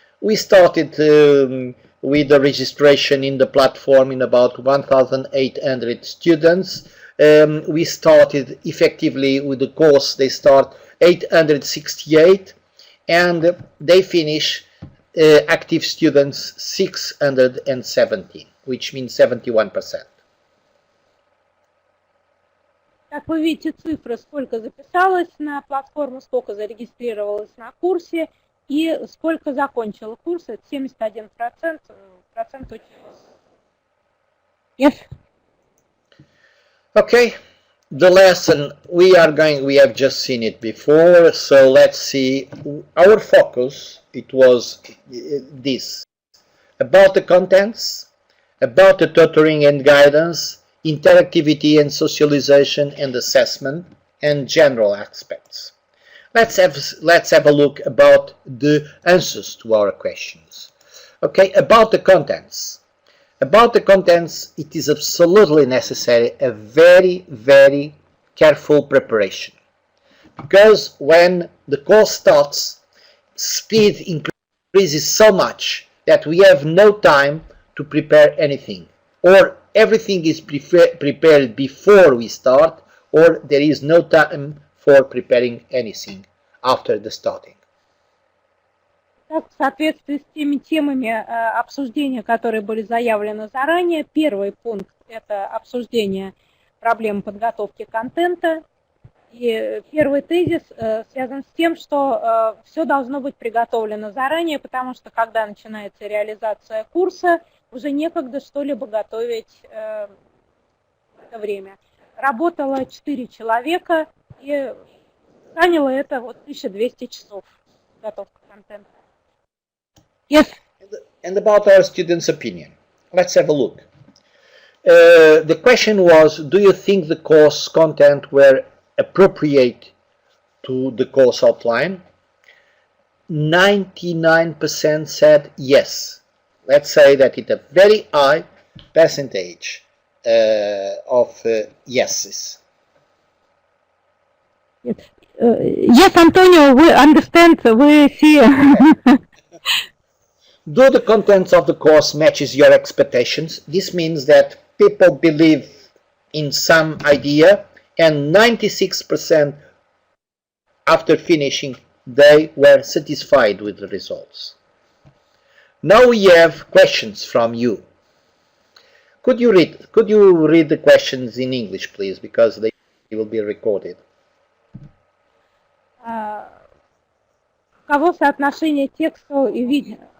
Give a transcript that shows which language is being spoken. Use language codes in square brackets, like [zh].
[en] We started with the registration in the platform in about 1,800 students. We started effectively with the course. They start 868 and they finish active students 617, which means 71%. [ru] Как вы видите цифры, сколько записалось на платформу, сколько зарегистрировалось на курсе и сколько закончило курс, это 71%, процент очень высокий. [en] Yes. Okay, the lesson we have just seen it before, so let's see. Our focus, it was this: about the contents, about the tutoring and guidance, interactivity and socialization and assessment, and general aspects. Let's have a look about the answers to our questions. Okay, about the contents. About the contents, it is absolutely necessary a very, very careful preparation. Because when the course starts, speed increases so much that we have no time to prepare anything. Or everything is prepared before we start, or there is no time for preparing anything after the starting. [ru] В соответствии с теми темами обсуждения, которые были заявлены заранее, первый пункт – это обсуждение проблем подготовки контента. И первый тезис связан с тем, что все должно быть приготовлено заранее, потому что когда начинается реализация курса, уже некогда что-либо готовить в это время. Работало 4 человека, и заняло это 1200 часов подготовка контента. [en] Yes. And about our students' opinion. Let's have a look. The question was, do you think the course content were appropriate to the course outline? 99% said yes. Let's say that it's a very high percentage of yeses. Yes, Antonio, we understand, we see. Do the contents of the course matches your expectations? This means that people believe in some idea, and 96% after finishing, they were satisfied with the results. Now we have questions from you. Could you read the questions in English, please, because they will be recorded. [ru] Каково соотношение текста и видео?